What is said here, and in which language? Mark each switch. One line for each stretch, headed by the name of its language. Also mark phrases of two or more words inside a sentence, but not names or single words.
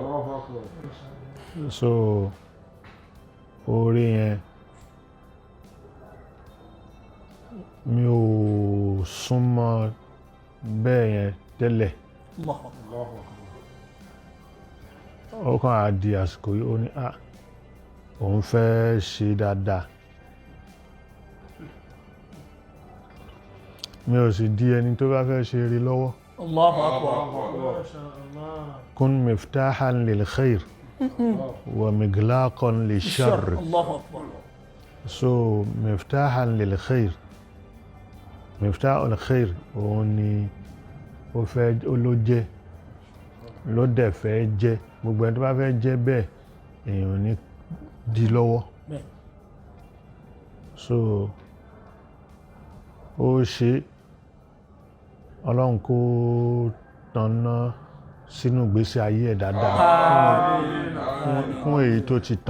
Yoruba: So oore yẹn mi ò súnmọ́ bẹ́ẹ̀ yẹn tẹ́lẹ̀.
Arabic: الله أكبر.
Yoruba: Ó kàn á di àsìkò yìí ó ní òun fẹ́ ṣe dáadáa. Mi ò sì di ẹni tó bá fẹ́ ṣe rí lọ́wọ́.
Arabic: الله أكبر. كن مفتاحا للخير ومغلاقا للشر. الله أكبر.
Yoruba: So
Arabic: مفتاحا للخير, مفتاح الخير
Yoruba: òun ni ó fẹ́ ló jẹ́ ló dẹ̀ fẹ́ jẹ́ gbogbo ẹni tó bá fẹ́ jẹ́ bẹ́ẹ̀ èèyàn ní di lọ́wọ́. So ó ṣe Ọlọ́run kó tanná sínú ìgbésí ayé ẹ̀ dáadáa fún èyí tó ti tàn.